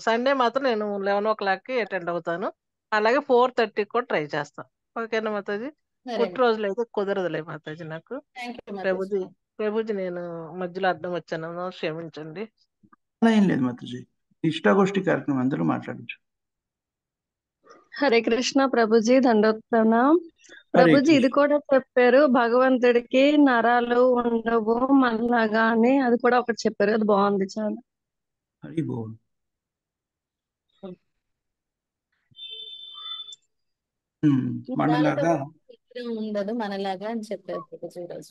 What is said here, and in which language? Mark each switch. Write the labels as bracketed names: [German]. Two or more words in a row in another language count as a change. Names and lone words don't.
[Telugu] సండే మాత్రం నేను 11 o'clockకి అటెండ్ అవుతాను. అలాగే 4:30కి కూడా ట్రై చేస్తాను. ఓకేనా మాతాజీ? సరే పుట్టినరోజులు అయితే కుదరదులే మాతాజీ నాకు. [English] thank you [Telugu] మాతాజీ. ప్రభుజీ ప్రభుజీ నేను మధ్యలో అడ్డం వచ్చాను, క్షమించండి. అలా ఏం లేదు మాతాజీ, ఇష్టాగోష్ఠి కార్యక్రమం అందరూ మాట్లాడచ్చు. [Hindi] हरे कृष्णा प्रभु जी, दंडोत प्रणाम। [Telugu] హరే ప్రభుజీ ఇది కృష్ణ. కూడా చెప్పారు, భగవంతుడికి నరాలు ఉండవు మనలాగా అని. అది కూడా ఒకటి చెప్పారు, అది బాగుంది చాలా. హరి బోల్. నరాలతో మనలాగా విగ్రహం ఉండదు మనలాగా అని చెప్పారు ప్రభుజీ ఈరోజు.